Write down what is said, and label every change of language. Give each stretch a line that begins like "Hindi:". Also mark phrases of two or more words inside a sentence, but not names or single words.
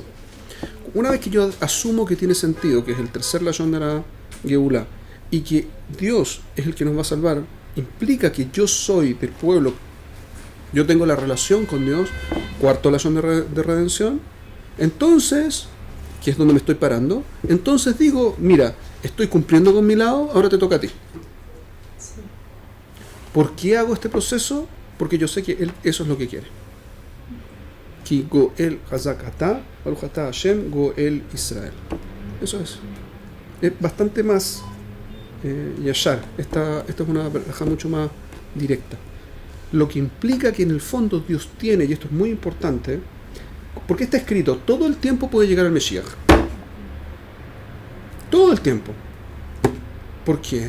Spanish: Una vez que yo asumo que tiene sentido, que es el tercer lashon de la Geulá, y que Dios es el que nos va a salvar, implica que yo soy del pueblo, yo tengo la relación con Dios, cuarto lashon de redención, entonces, que es donde me estoy parando, entonces digo, mira, estoy cumpliendo con mi lado, ahora te toca a ti. Sí. ¿Por qué hago este proceso? Porque yo sé que Él eso es lo que quiere.
Hebrew: כי גואל חזק אתה ברוך אתה השם גואל ישראל.
Spanish: Eso es. Es bastante más yashar. Esta es una verja mucho más directa. Lo que implica que en el fondo Dios tiene, y esto es muy importante, porque está escrito, todo el tiempo puede llegar al Mesías. Todo el tiempo. ¿Por qué?